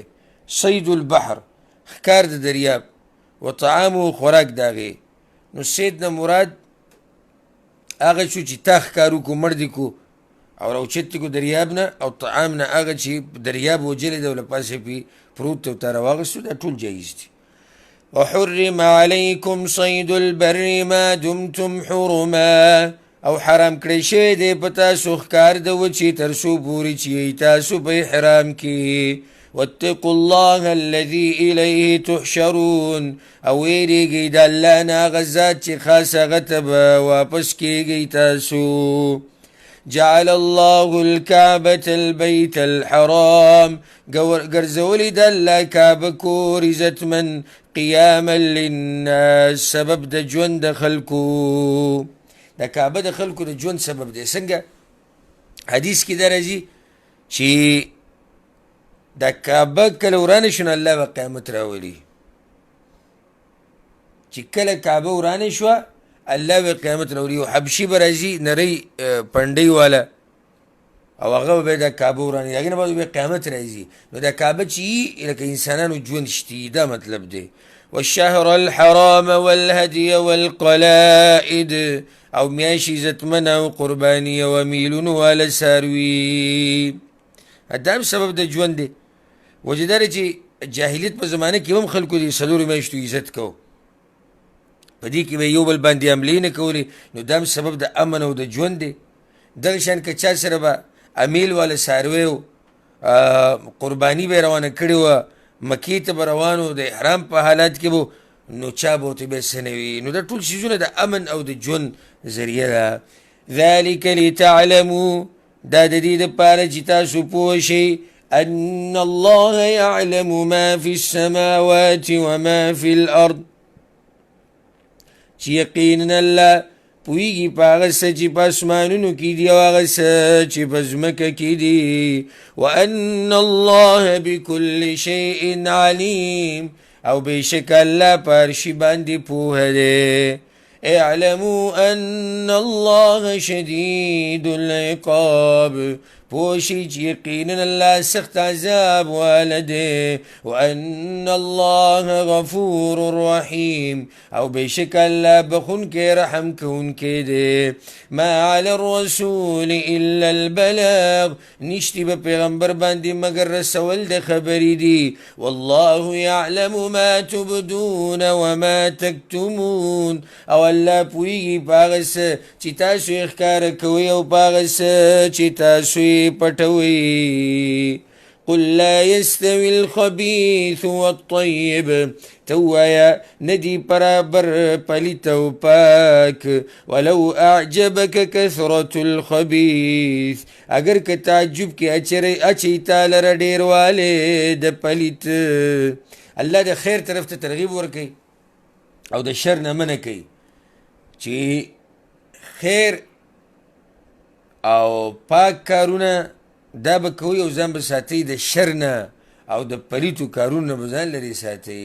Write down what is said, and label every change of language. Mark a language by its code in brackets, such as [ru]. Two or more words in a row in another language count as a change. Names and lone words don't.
[ar] صید البحر، [ps] ښکار د دریاب. وطعامه، خوراک د هغې. نو صید نه مراد هغه شو چې تا ښکار وکړو، مړ دې کو او راوچت کو دریاب نه، او طعام نه هغه چې دریاب وجلی دی او له پاسه پې پروت دی او تا راواغېستو، دا ټول جایز دي. [ar] وحرم علیکم صید البر ما دمتم حرما، [ps] او حرام کړی شوی دی په تاسو ښکار د وچې تر څو پورې چې یئ تاسو په احرام کې. [ar] واتقوا الله الذي إليه تحشرون [ps] او ویریږئ د الله نه هغه ذات چې خاص هغه ته به واپس کیږئ تاسو. [ar] جعل الله الكعبة البيت الحرام [ps] ګرځولې د الله کعبه کور عزتمن [ar] قیاما للناس [ps] سبب د ژوند د خلکو. د کعبه د خلکو د ژوند سبب دی. څنګه؟ حدیث کې درځي چې د کعبه کله ورانه شو نو الله به قیامت راولي. چې کله کعبه ورانه شوه الله به قیامت راولي. یو حبشي به راځي نری پنډۍ والا او هغه به د کعبه ورانوي، هغې نه بعد به قیامت راځي. نو د کعبه چې وي لکه انسانانو ژوند شتي، دا مطلب دی. [ar] والشهر الحرام والهدي والقلائد [ps] او میاشت عزتمنه او قرباني او میلونو والا څاروي، دا هم سبب د ژوند دی. وجه دا دی چې جاهلیت په زمانه کې هم خلکو د څلورو میاشتو عزت کو، په دې کې به یو بل باندې حملې نه کولې، نو دا هم سبب د امن او د ژوند دی. دغه شان که چا سره به امیل والا څاروی و قرباني به یې روانه کړې وه، مکې ته به روان و د احرام په حالات کې به، نو چا به ورته بیا څه نه وي. نو دا ټول څیزونه د امن او د ژوند ذریعه ده. [ar] ذلک لتعلموا، [ps] دا د دې دپاره چې تاسو پوه شئ [ar] ان الله يعلم ما في السماوات وما في الارض، [ps] چې یقینا الله پوهیږي په هغه څه چې په اسمانونو کې دي او هغه څه چې په ځمکه کې دي. [ar] وان الله بكل شيء عليم، [ps] او بېشکه الله په هر شي باندې پوهه دی. [ar] اعلموا ان الله شدید العقاب، [ps] پوه شئ چې یقینا الله سخت عذاب واله دی. [ar] وان الله غفور رحیم، [ps] او بېشکه الله بخونکی رحم کوونکی دی. [ar] ما علی الرسول الا البلاغ، [ps] نشتی به پیغمبر باندې مگر رسول د خبرې دي. [ar] والله یعلم ما تبدون وما تکتمون، [ps] او الله پوهیږي په هغه څه چې تاسو یې ښکاره کوئ او په هغه څه چې تاسو یې پټوئ. [ar] قل لا يستوي الخبيث والطيب، [ps] توایا ندی برابر پلیت او پاک. [ar] ولو اعجبك كثرة الخبيث، [ps] اگر که تعجب کې اچي تاله را ډېر والې د پلیت. الله د خیر طرف ته ترغیب ورکوي او د شر نه منع کوي، چې خیر او پاک کارونه دا به کوئ او ځان به ساتئ د شر نه، او د پلیتو کارونو نه به ځان لرې ساتئ.